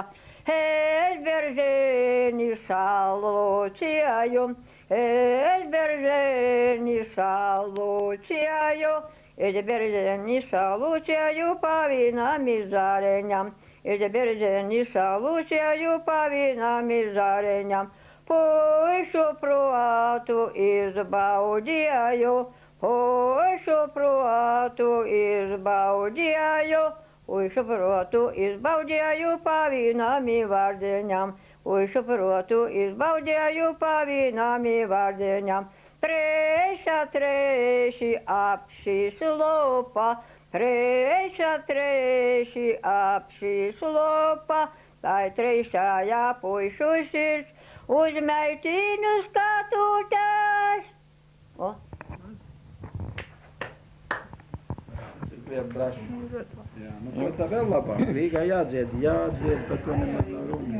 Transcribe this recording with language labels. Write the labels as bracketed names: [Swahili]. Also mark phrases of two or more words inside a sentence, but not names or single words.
[Latgalian] Es berženi salucēju, es berženi salucēju, es berženi salucēju pavinam izāreņam, es berženi salucēju pavinam izāreņam. Puišu protu izbaudēju, puišu protu izbaudēju. Puišu protu izbaudēju pavinami vārdeņam, puišu protu izbaudēju pavinami vārdeņam. Treši apšīs lopa, treši apšīs lopa, tai trešajā puišu sirds uz meitiņu skatūtās. O. [Latvian] Jā, nu to tā vēl labāk. Rīgā jādzied, par to nemaz nav runa.